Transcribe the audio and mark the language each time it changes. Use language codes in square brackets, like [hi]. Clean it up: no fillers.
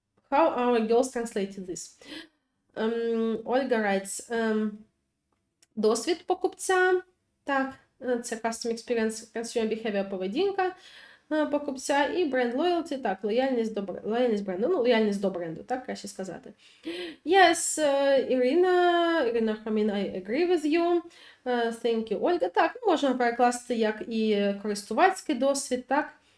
[en] How our girls translated this? [uk] Olga writes, досвід покупця, так, це [en] Customer Experience, Consumer Behavior, [uk] поведінка покупця, і [en] Brand Loyalty, [uk] так, лояльність бренду, лояльність до бренду, так, краще сказати. [en] Yes, Irina, I agree with you. Thank you, Olga. [uk] Так, можемо перекласти як і користувацький досвід, так,